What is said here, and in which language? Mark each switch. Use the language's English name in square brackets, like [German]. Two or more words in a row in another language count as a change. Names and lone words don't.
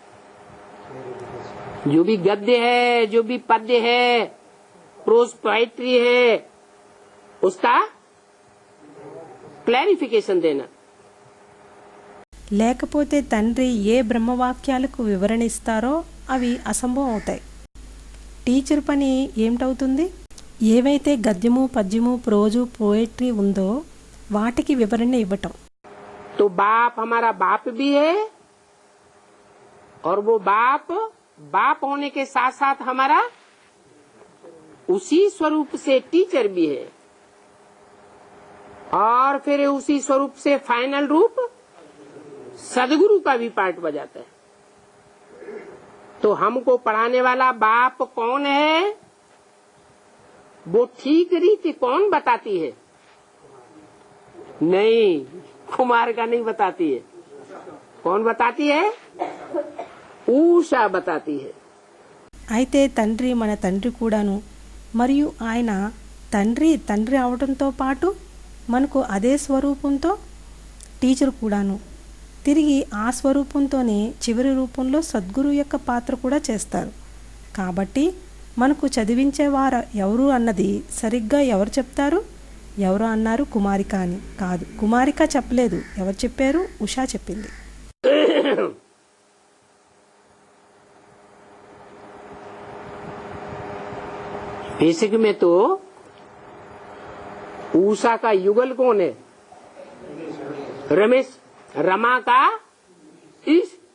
[Hindi] जो भी गद्य है, जो भी पद्य है, [English] prose poetry [Hindi] है, उसका क्लैरिफिकेशन देना. [Telugu] లేకపోతే తండ్రి ఏ బ్రహ్మవాక్యాలకు వివరణ ఇస్తారో అవి అసంభవం అవుతాయి. టీచర్ పని ఏమిటవుతుంది? ఏవైతే గద్యము, పద్యము, [English] prose, poetry [Telugu] ఉందో వాటికి వివరణ ఇవ్వటం. [Hindi] तो बाप हमारा बाप भी है और वो बाप होने के साथ साथ हमारा उसी स्वरूप से टीचर भी है और फिर उसी स्वरूप से फाइनल रूप सदगुरु का भी पार्ट बजाता है. तो हमको पढ़ाने वाला बाप कौन है? वो ठीक रीति कौन बताती है? नहीं, कुमारिका नहीं बताती है. कौन बताती है? उषा बताती है. [Telugu] అయితే తండ్రి మన తండ్రి కూడాను, మరియు ఆయన తండ్రి అవడంతో పాటు మనకు అదే స్వరూపంతో టీచర్ కూడాను. తిరిగి ఆ స్వరూపంతోనే చివరి రూపంలో సద్గురు యొక్క పాత్ర కూడా చేస్తారు. కాబట్టి మనకు చదివించేవారు ఎవరు అన్నది సరిగ్గా ఎవరు చెప్తారు? ఎవరు అన్నారు కుమారిక అని? కాదు, కుమారిక చెప్పలేదు. ఎవరు చెప్పారు? ఉషా చెప్పింది. [Hindi] बेसिक में तो उषा का युगल कौन है? रमेश. रमा का ईश.